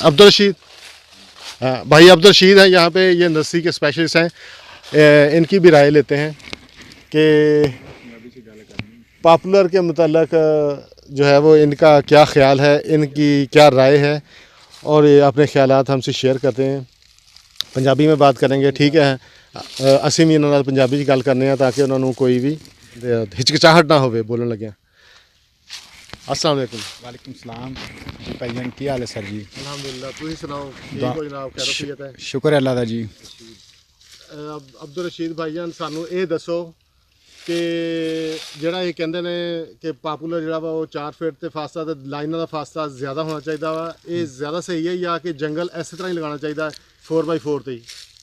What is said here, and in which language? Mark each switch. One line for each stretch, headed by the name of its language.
Hindi: अब्दुल रशीद, हाँ भाई अब्दुल रशीद हैं यहाँ पे, ये नर्सरी के स्पेशलिस्ट हैं। इनकी भी राय लेते हैं कि पॉपुलर के मुताल्लिक जो है वो इनका क्या ख्याल है, इनकी क्या राय है, और ये अपने ख्यालात हमसे शेयर करते हैं। पंजाबी में बात करेंगे, ठीक है।
Punjabi: ਅਸੀਂ ਵੀ ਇਹਨਾਂ ਨਾਲ ਪੰਜਾਬੀ 'ਚ ਗੱਲ ਕਰਨੇ ਆ ਤਾਂ ਕਿ ਉਹਨਾਂ ਨੂੰ ਕੋਈ ਵੀ ਹਿਚਕਿਚਾਹਟ ਨਾ ਹੋਵੇ ਬੋਲਣ ਲੱਗਿਆ। अस्सलाम वालेकुम। वालेकुम सलाम जी भाईजान, की हाल है सर जी? अल्हम्दुलिल्लाह, ਤੁਸੀਂ ਸੁਣਾਓ ਠੀਕ ਹੋ ਜਨਾਬ, ਖੈਰਿयत ਹੈ? शुक्र है अल्लाह दा जी। ਅਬਦੁਲ ਰਸ਼ੀਦ ਭਾਈਜਾਨ, ਸਾਨੂੰ ਇਹ ਦੱਸੋ ਕਿ ਜਿਹੜਾ ਇਹ ਕਹਿੰਦੇ ਨੇ ਕਿ ਪਾਪੂਲਰ ਜਿਹੜਾ ਵਾ ਉਹ 4 ਫੀਟ ਤੇ ਫਾਸਲਾ ਤੇ ਲਾਈਨਾਂ ਦਾ ਫਾਸਲਾ ਜ਼ਿਆਦਾ ਹੋਣਾ ਚਾਹੀਦਾ ਵਾ, ਇਹ ਜ਼ਿਆਦਾ ਸਹੀ ਹੈ ਜਾਂ ਕਿ ਜੰਗਲ ਇਸੇ ਤਰ੍ਹਾਂ ਹੀ ਲਗਾਉਣਾ ਚਾਹੀਦਾ 4x4 ਤੇ ਹੀ?